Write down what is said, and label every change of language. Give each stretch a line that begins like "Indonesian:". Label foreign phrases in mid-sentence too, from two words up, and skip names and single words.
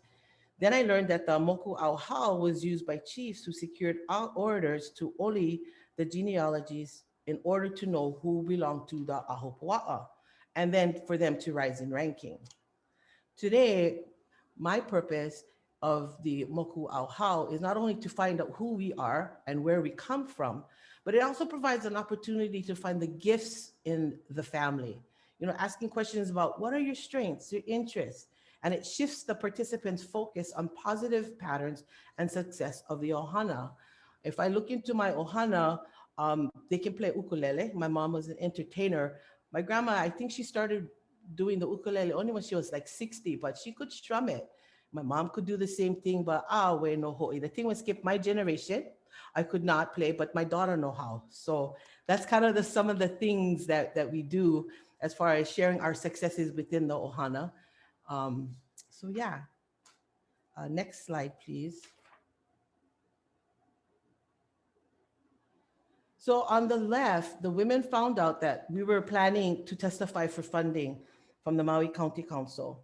English: Then I learned that the
Hawaiian: moku auhau
English: was used by chiefs who secured orders to oli the genealogies in order to know who belonged to the ahupua'a, and then for them to rise in ranking. Today, my purpose of the
Hawaiian: moku au hau
English: is not only to find out who we are and where we come from, but it also provides an opportunity to find the gifts in the family. You know, asking questions about what are your strengths, your interests, and it shifts the participants' focus on positive patterns and success of the ʻOhana. If I look into my ʻOhana, they can play ukulele. My mom was an entertainer. My grandma, I think she started doing the ukulele only when she was like 60, but she could strum it. My mom could do the same thing, but we
Hawaiian: no hoʻi.
English: The thing was, skip my generation. I could not play, but my daughter know how. So that's kind of some of the things that we do as far as sharing our successes within the ʻOhana. So yeah, next slide, please. So on the left, the women found out that we were planning to testify for funding from the Maui County Council.